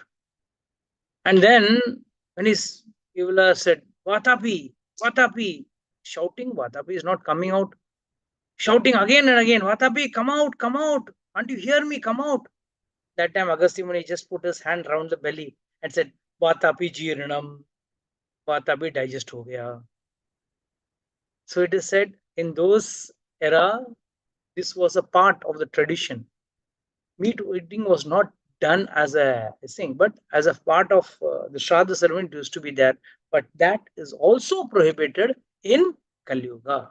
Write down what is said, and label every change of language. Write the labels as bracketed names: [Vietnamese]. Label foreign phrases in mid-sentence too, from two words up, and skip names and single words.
[English] And then when Ilvala said, "Vatapi, Vatapi," shouting, Vatapi is not coming out. Shouting again and again, "Vatapi, come out, come out. Can't you hear me? Come out." That time Agastya Muni just put his hand round the belly and said, [Sanskrit] "Vatapi jirnam." [Hindi] वातापी डाइजेस्ट हो गया. [English] So it is said in those era, this was a part of the tradition. Meat eating was not done as a thing, but as a part of the Shraddha ceremony used to be there. But that is also prohibited in Kali Yuga.